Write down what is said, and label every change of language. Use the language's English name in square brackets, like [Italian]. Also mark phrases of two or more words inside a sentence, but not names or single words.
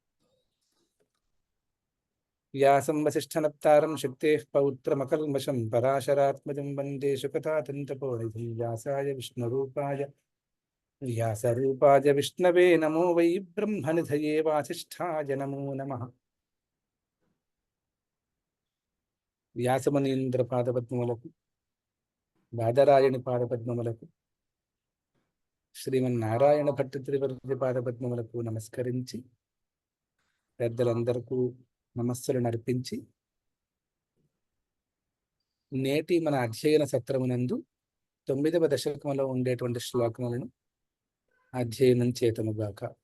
[Sanskrit] व्यासं वसिष्ठनप्तारं शक्तेः पौत्रमकल्मषं पराशरात्मजं वन्दे शुकतातन्तपोनिधिं. व्यासरूपाय विष्णवे नमो वै ब्रह्मनिधये वासिष्ठाय नमो नमः. [Telugu] వ్యాసమునీంద్ర పాదపద్మములకు, బాదరాయణి పాదపద్మములకు, శ్రీమన్నారాయణ భట్ట త్రివర్తి పాదపద్మములకు నమస్కరించి పెద్దలందరికీ నమస్సులను అర్పించి నేటి మన అధ్యయన సత్రమునందు 9వ దశకంలో ఉండేటువంటి శ్లోకములను అధ్యయనం చేతముగాక.